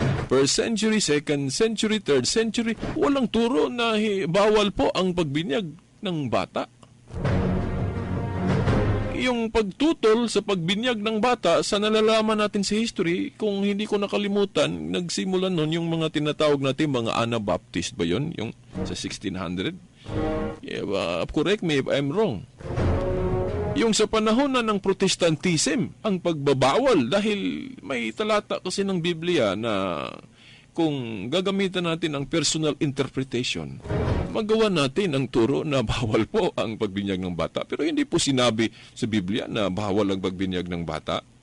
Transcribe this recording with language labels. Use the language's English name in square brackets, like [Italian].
[English] First century, second century, third century, [Filipino] walang turo na bawal po ang pagbinyag ng bata. Yung pagtutol sa pagbinyag ng bata, sa nalalaman natin sa history, kung hindi ko nakalimutan, nagsimulan nun yung mga tinatawag natin mga Anabaptist ba yun? Yung sa 1600? [English] Yeah, correct me if I'm wrong. [Filipino] Yung sa panahon na ng Protestantism, ang pagbabawal dahil may talata kasi ng Biblia na kung gagamitan natin ang personal interpretation, magawa natin ang turo na bawal po ang pagbinyag ng bata. Pero hindi po sinabi sa Biblia na bawal ang pagbinyag ng bata.